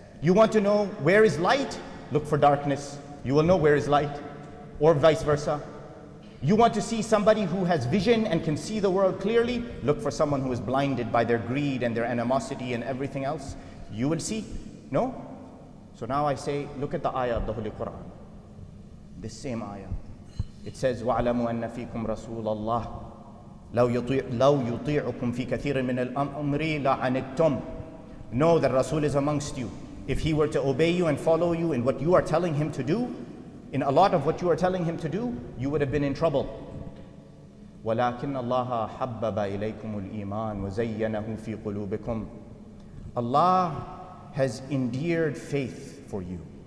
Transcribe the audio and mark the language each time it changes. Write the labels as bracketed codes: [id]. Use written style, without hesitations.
[en] You want to know where is light? Look for darkness. You will know where is light, or vice versa. You want to see somebody who has vision and can see the world clearly? Look for someone who is blinded by their greed and their animosity and everything else. You will see. No? So now I say, look at the ayah of the Holy Quran. This same ayah. It says, [ar] وَاعْلَمُوا أَنَّ فِيكُمْ رَسُولَ اللَّهِ لَوْ يُطِيعُكُمْ فِي كَثِيرٍ مِنَ الْأَمْرِ لَعَنِتُّمْ. [en] Know that Rasul is amongst you. If he were to obey you and follow you in what you are telling him to do, in a lot of what you are telling him to do, you would have been in trouble. [ar] وَلَكِنَّ اللَّهَ حَبَّبَ إِلَيْكُمُ الْإِيمَانِ وَزَيَّنَهُ فِي قُلُوبِكُمْ. [en] Allah has endeared faith for you.